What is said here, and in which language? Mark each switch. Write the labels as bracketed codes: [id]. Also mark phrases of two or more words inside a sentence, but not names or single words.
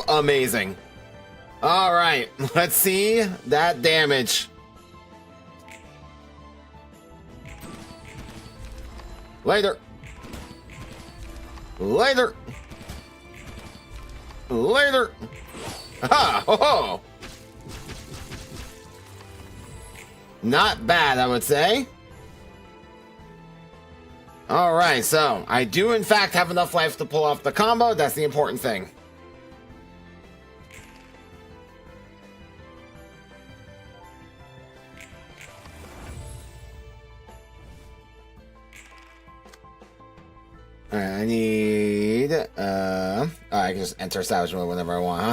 [en] Amazing. Alright. Let's see that damage. Later. Later. Later. Ha! Ho ho! Not bad, I would say. Alright, so I do in fact have enough life to pull off the combo. That's the important thing. Alright, I need oh, I can just enter salvage mode whenever I want, huh?